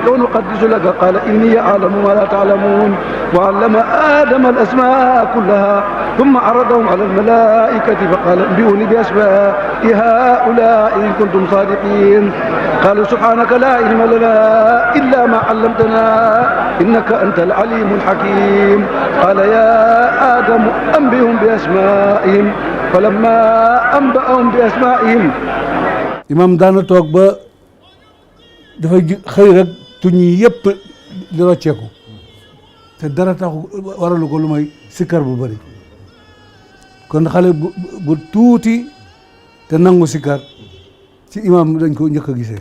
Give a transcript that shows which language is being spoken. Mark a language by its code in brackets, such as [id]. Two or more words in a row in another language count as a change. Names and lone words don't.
[ar] ونقدس لك قال إني أعلم ما لا تعلمون وعلم آدم الأسماء كلها ثم عرضهم على الملائكة فقال انبئوني بأسماء هؤلاء إن كنتم صادقين قالوا سبحانك لا علم لنا إلا ما علمتنا إنك أنت العليم الحكيم قال يا آدم أنبئهم بأسمائهم فلما أنبأهم بأسمائهم [wo] imam daana toog ba dafay xëy rek tuñ yi yëpp di rocceeku te dara taxu waralu ko lu may sikkar bu bëri kon xale bu tuuti te nangu sikkar ci imam dañ ko njëkk a gisee